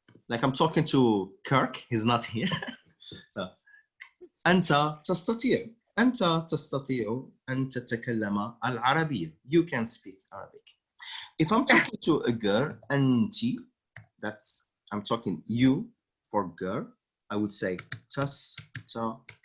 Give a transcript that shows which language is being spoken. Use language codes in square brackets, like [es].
[en] Like I'm talking to Kirk, he's not here. [ar] So أنت تستطيع. أنت تستطيع أن تتكلم العربية. [en] You can speak Arabic. If I'm talking to a girl, أنتِ, that's, I'm talking you for girl, I would say [ar] تستطيعين.